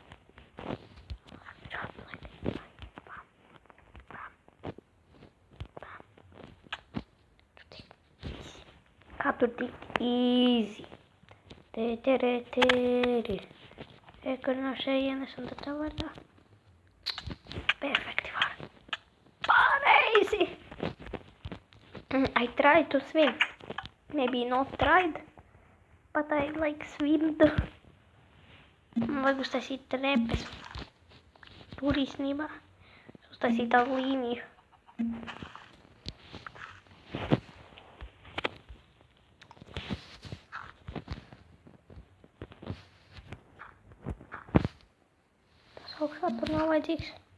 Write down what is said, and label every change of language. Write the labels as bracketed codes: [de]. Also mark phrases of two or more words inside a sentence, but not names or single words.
[lv] Kā tur tikt easy. Kur no šejienes un tad tā var tā. Perfekti var. Pareizi. [en] I tried to swim. Maybe not tried, but I like swimmed. [lv] Vajag uztaisīt trepes. Tur īstenībā. Uztaisīt tādu līniju. Tas augšā tur nav vajadzīgs.